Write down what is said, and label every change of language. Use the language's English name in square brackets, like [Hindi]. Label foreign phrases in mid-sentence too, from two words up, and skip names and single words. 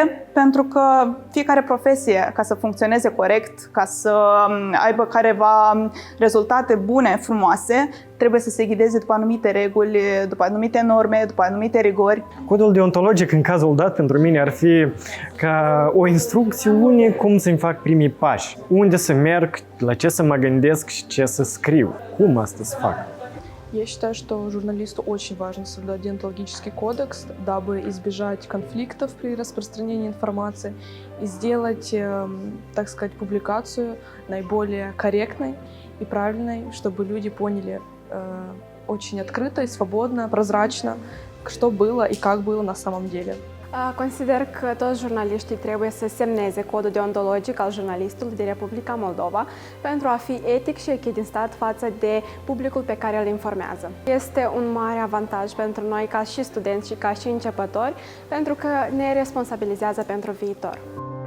[Romanian] Pentru că fiecare profesie, ca să funcționeze corect, ca să aibă careva rezultate bune, frumoase, trebuie să se ghideze după anumite reguli, după anumite norme, după anumite rigori. Codul deontologic în cazul dat pentru mine ar fi ca o instrucțiune cum să-mi fac primii pași, unde să merg, la ce să mă gândesc și ce să scriu, cum asta să fac. [Russian] Я считаю, что журналисту очень важно соблюдать деонтологический кодекс, дабы избежать конфликтов при распространении информации и сделать, так сказать, публикацию наиболее корректной и правильной, чтобы люди поняли очень открыто и свободно, прозрачно, что было и как было на самом деле. [Romanian] Consider că toți jurnaliștii trebuie să semneze codul deontologic al jurnalistului din Republica Moldova pentru a fi etic și echidinstat față de publicul pe care îl informează. Este un mare avantaj pentru noi ca și studenți și ca și începători, pentru că ne responsabilizează pentru viitor.